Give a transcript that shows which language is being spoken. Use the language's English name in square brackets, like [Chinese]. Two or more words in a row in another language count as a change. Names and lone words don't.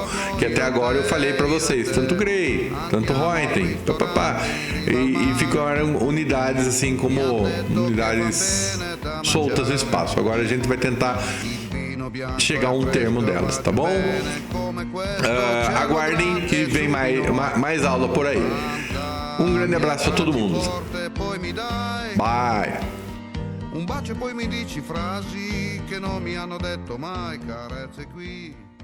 [Portuguese] Que até agora eu falei para vocês, tanto Gray, tanto Röntgen, e ficaram unidades assim como unidades soltas no espaço. Agora a gente vai tentar chegar a um termo delas, tá bom? Aguardem que vem mais aula por aí. Um grande abraço a todo mundo. Bye. [Italian] Un bacio e poi mi dici frasi che non mi hanno detto mai, carezze qui.